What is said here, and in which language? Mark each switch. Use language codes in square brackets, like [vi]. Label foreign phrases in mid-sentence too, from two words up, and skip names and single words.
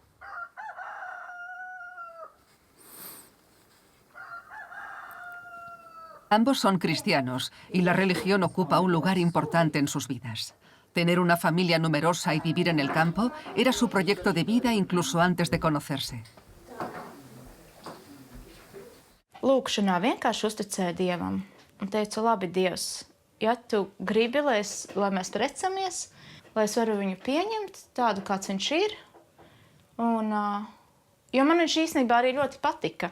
[es] Ambos son cristianos y la religión ocupa un lugar importante en sus vidas. Tener una familia numerosa y vivir en el campo era su proyecto de vida incluso antes de conocerse. [lv] Lūkšanā vienkārši uzticēju Dievam un teicu, labi, Dievs, ja tu gribi, lai mēs precamies, lai es varu viņu pieņemt tādu, kāds viņš ir, un, jo man viņš īstenībā arī ļoti patika.